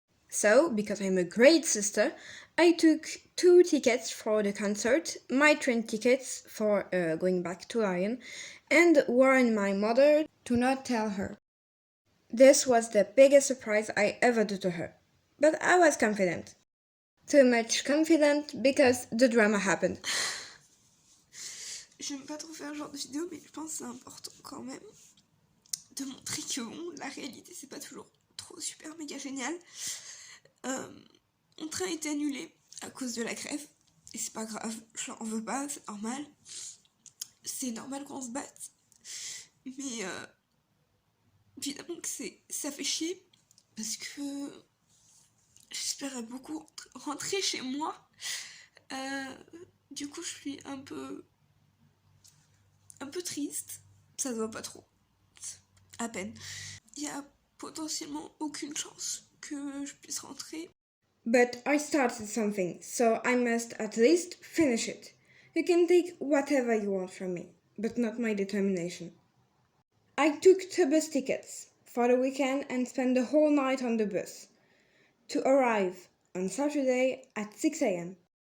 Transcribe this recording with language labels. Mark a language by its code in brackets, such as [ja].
[en] So, because I'm a great sister, I took 2 tickets for the concert, my train tickets for going back to Lyon, and warned my mother to not tell her. This was the biggest surprise I ever did to her, but I was confident. Too much confident because the drama happened. [fr] J'aime pas trop faire ce genre de vidéo, mais je pense que c'est important quand même de montrer que bon, la réalité c'est pas toujours trop super méga génial. Mon train a été annulé à cause de la grève, et c'est pas grave, je l'en veux pas, c'est normal. C'est normal qu'on se batte, mais évidemment que ça fait chier, parce que j'espérais beaucoup rentrer chez moi. Du coup, je suis un peu triste. Ça se voit pas trop. À peine. Il y a potentiellement aucune chance que je puisse rentrer. [en] But I started something, so I must at least finish it. You can take whatever you want from me, but not my determination. I took 2 bus tickets for the weekend and spent the whole night on the bus, to arrive on Saturday at 6 a.m.